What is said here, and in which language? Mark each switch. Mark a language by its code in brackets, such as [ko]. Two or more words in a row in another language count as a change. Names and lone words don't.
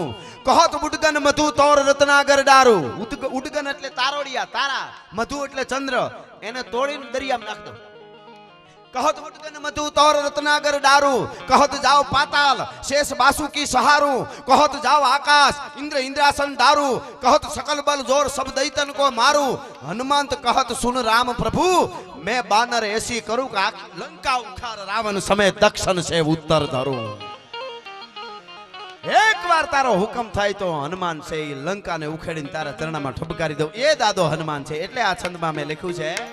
[bra] कहत उडगन मधु तोर रत्नागर डारूं. [gu] ઉડગન એટલે તારોડિયા તારા, મધુ એટલે ચંદ્ર, એને તોડીને દરિયામાં નાખ દો. [bra] कहत उडगन मधु तोर रत्नागर डारूं. कहत जाओ पाताल शेष बासुकी सहारूं. कहत जाओ आकाश इन्द्र इन्द्रासन दारूं. કહત सकल बल जोर सब दैतन को मारू. हनुमंत कहत सुन राम प्रभु मैं बानर ऐसी करूं का लंका उखाड़ रावण समेत दक्षिण से उत्तर धरूं. [gu] એક બાર તારો હુકમ થાય તો હનુમાન છે એ લંકાને ઉખેડીને તારા ચરણમાં ઠપકારી દઉં એ દાદો હનુમાન છે. એટલે આ છંદમાં મેં લખ્યું છે